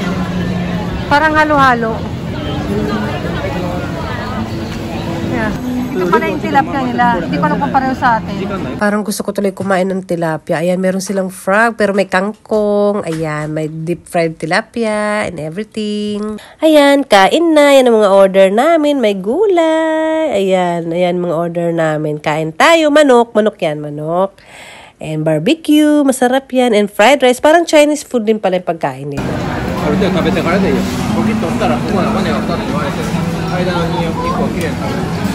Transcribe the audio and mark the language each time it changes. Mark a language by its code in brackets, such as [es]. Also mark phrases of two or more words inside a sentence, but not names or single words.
[tl] Parang halo-halo. Yeah. Ito pala yung tilapia nila. Hindi ko alam kung pareho sa atin. Parang gusto ko tuloy kumain ng tilapia. Ayan, meron silang frog, pero may kangkong. [en] Ayan, may deep fried tilapia and everything. [tl] Ayan, kain na. Yan ang mga order namin. May gulay. Ayan, mga order namin. Kain tayo. Manok. Manok yan, manok. [en] And barbecue. [tl] Masarap yan. [en] And fried rice. [tl] Parang [en] Chinese food [tl] din pala yung pagkain nila. [ja] ある程度食べてからでいいよ。ポキッと押したらここに骨が2つ言われてる。間に1個きれいに食べる。